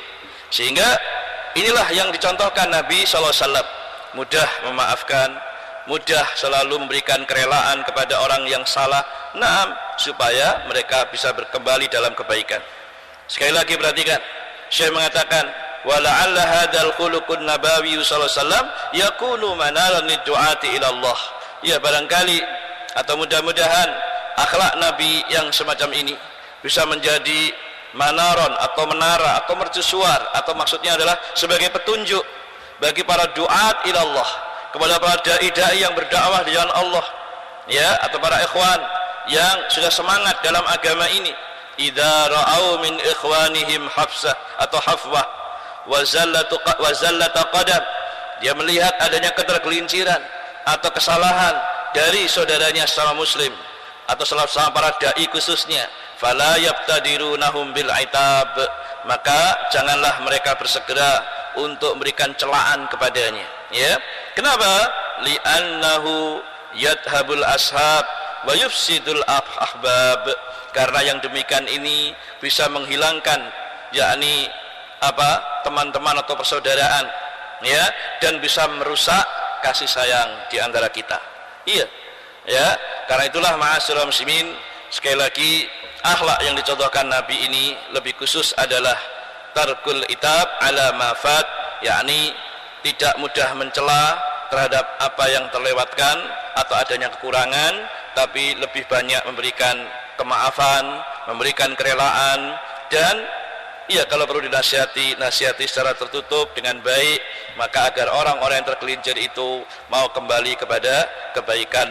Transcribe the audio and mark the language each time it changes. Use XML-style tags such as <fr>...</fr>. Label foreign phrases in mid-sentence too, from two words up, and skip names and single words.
<id>Sehingga inilah yang dicontohkan Nabi SAW, mudah memaafkan, mudah selalu memberikan kerelaan kepada orang yang salah, naam, supaya mereka bisa berkembali dalam kebaikan. Sekali lagi perhatikan, Syekh mengatakan,</id> <ar>ولعل هذا الخلق النبوي صلى الله عليه وسلم يكون منارا للدعاة إلى الله.</ar> <id>Ya, barangkali atau mudah-mudahan akhlak Nabi yang semacam ini bisa menjadi manaron atau menara atau mercusuar, atau maksudnya adalah sebagai petunjuk bagi para</id> <ar>دعاة إلى الله,</ar> <id>kepada para dai-dai yang berdakwah di jalan Allah, ya, atau para ikhwan yang sudah semangat dalam agama ini.</id> <ar>إذا رأوا من إخوانهم هفوة atau هفوة وزلة قدم,</ar> <id>dia melihat adanya ketergelinciran atau kesalahan dari saudaranya sesama muslim atau sama para dai khususnya,</id> <ar>فلا يبتدرونهم بالعتاب,</ar> <id>maka janganlah mereka bersegera untuk memberikan celaan kepadanya. Ya, kenapa?</id> <ar>لأنه يذهب الأصحاب ويفسد الأحباب,</ar> <id>karena yang demikian ini bisa menghilangkan yakni teman-teman atau persaudaraan, ya, dan bisa merusak kasih sayang di antara kita. Iya, ya, karena itulah</id> <ar>معاشر المسلمين,</ar> <id>sekali lagi akhlak yang dicontohkan Nabi ini lebih</id> <ar>khusus adalah ترك العتاب على ما فات,</ar> <id>yakni tidak mudah mencela terhadap apa yang terlewatkan atau adanya kekurangan, tapi lebih banyak memberikan kemaafan, memberikan kerelaan, dan iya, kalau perlu dinasihati, nasihati secara tertutup dengan baik, maka agar orang-orang yang tergelincir itu mau kembali kepada kebaikan.</id>